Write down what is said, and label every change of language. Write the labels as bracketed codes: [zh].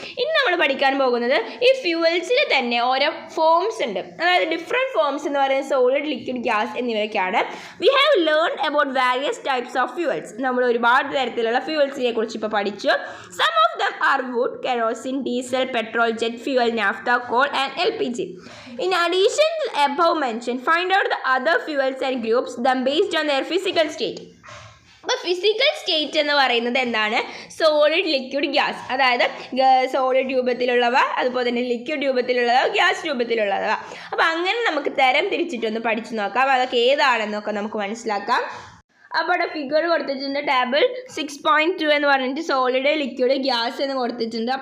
[ml] ഇനി നമ്മൾ പഠിക്കാൻ പോകുന്നത് ഈ ഫ്യൂവൽസിൽ തന്നെ ഓരോ ഫോംസ് ഉണ്ട്, അതായത് ഡിഫറെൻറ്റ് ഫോംസ് എന്ന് പറയുന്നത് സോളിഡ്, ലിക്വിഡ്, ഗ്യാസ് എന്നിവയൊക്കെയാണ്. [en] We have learn about various types of fuels. [ml] നമ്മൾ ഒരുപാട് തരത്തിലുള്ള ഫ്യൂവൽസിനെ കുറിച്ച് ഇപ്പോൾ പഠിച്ചു. [en] Some of them are wood, kerosene, diesel, petrol, jet fuel, naphtha, coal and LPG. In addition to the above mentioned, find out the other fuels and groups them based on their physical state. [ml] അപ്പോൾ physical state എന്ന് പറയുന്നത് എന്താണ്? Solid, liquid, gas. അതായത് solid രൂപത്തിലുള്ളവ, അതുപോലെ തന്നെ liquid രൂപത്തിലുള്ളവ, gas രൂപത്തിലുള്ളവ. അപ്പോൾ അങ്ങനെ നമുക്ക് തരം തിരിച്ചിട്ടൊന്ന് പഠിച്ചു നോക്കാം, അതൊക്കെ ഏതാണെന്നൊക്കെ നമുക്ക് മനസ്സിലാക്കാം. അപ്പോൾ അവിടെ ഫിഗർ കൊടുത്തിട്ടുണ്ട്, ടേബിൾ 6.2 എന്ന് പറഞ്ഞിട്ട് സോളിഡ്, ലിക്വിഡ്, ഗ്യാസ് എന്ന് കൊടുത്തിട്ടുണ്ട്.